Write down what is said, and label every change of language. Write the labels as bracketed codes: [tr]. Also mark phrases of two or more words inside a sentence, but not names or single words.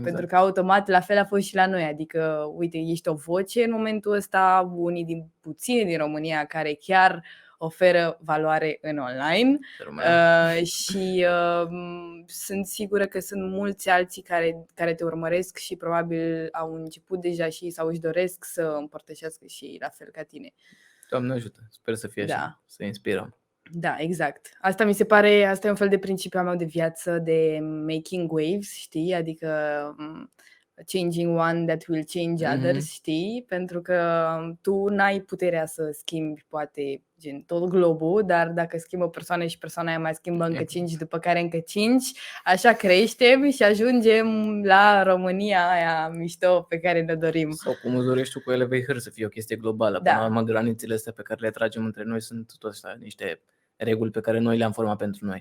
[ro] Pentru că automat la fel a fost și la noi. Adică, uite, ești o voce în momentul ăsta, unii din puțini din România care chiar oferă valoare în online și sunt sigură că sunt mulți alții care te urmăresc și probabil au început deja și sau își doresc să împărtășească și la fel ca tine. Doamne ajută, sper să fie așa, să inspirăm. Da, exact. Asta mi se pare, asta e un fel de principiul meu de viață, de [en] making waves, [ro] știi? [en] Adică changing one that will change others, [ro] știi? Pentru că tu n-ai puterea să schimbi poate gen tot globul, dar dacă schimbă o persoană și persoana aia mai schimbă încă 5, după care încă 5, așa creștem și ajungem la România aia mișto pe care ne dorim. Sau cum îți dorești tu cu Elevate să fie o chestie globală. Până la urmă, granițele astea pe care le tragem între noi sunt tot așa niște reguli pe care noi le-am format pentru noi.